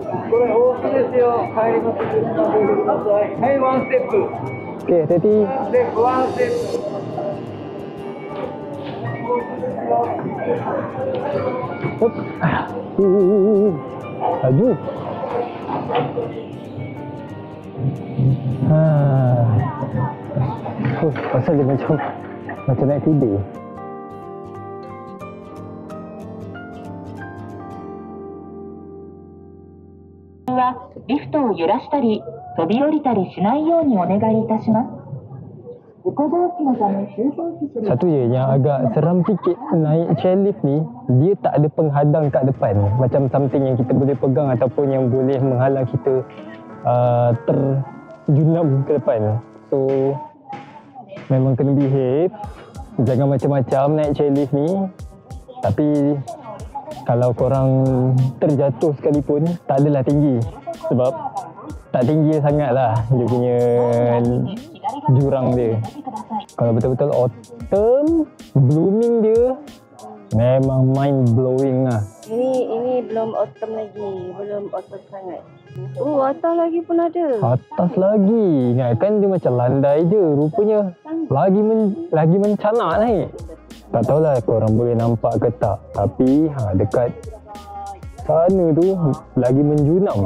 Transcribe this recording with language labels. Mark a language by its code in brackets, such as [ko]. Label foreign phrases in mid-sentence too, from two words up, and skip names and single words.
[ja] これ大きいですよ。帰ります。はい、 [en] one step. [ms] Okey, hati-hati. [en] one step, one step. Hop. [ms] Laju. Pasal dia macam naik kuda. [ja] はリフトを揺らしたり飛び降りたりしないようにお願いいたします。事故防止のため通報機する [ms] Satu je yang agak seram sikit naik chairlift ni, dia tak ada penghadang kat depan. Macam something yang kita boleh pegang ataupun yang boleh menghalang kita terjunam ke depan. So, memang kena behave. Jangan macam-macam naik chairlift ni. Tapi, kalau korang terjatuh sekalipun, tak adalah tinggi. Sebab, tak tinggi sangat lah dia punya jurang dia. Kalau betul-betul autumn, blooming dia memang [en] mind blowing [ms] lah. Ini belum autumn lagi, belum autumn sangat. Atas lagi pun ada. Atas lagi. Ingatkan dia macam landai je. Rupanya lagi mencanak naik. Tak tahulah korang boleh nampak ke tak. Tapi dekat sana tu lagi menjunam.